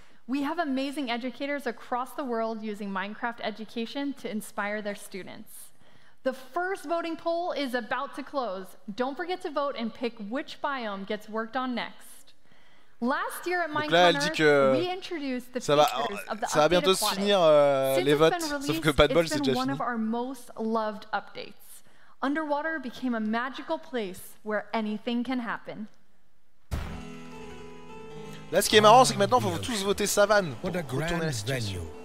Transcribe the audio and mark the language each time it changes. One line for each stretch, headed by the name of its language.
English: We have amazing educators across the world using Minecraft education to inspire their students. The first voting poll is about to close. Don't forget to vote and pick which biome gets worked on next. Last year at Minecon Earth, we introduced the features of the
French: ça va bientôt se finir les votes, sauf que pas de bol, c'est déjà fini.
English: One of our most loved updates. Underwater became a magical place where anything can happen.
French: Là, ce qui est marrant, c'est que maintenant, il faut tous voter savane pour retourner la situation.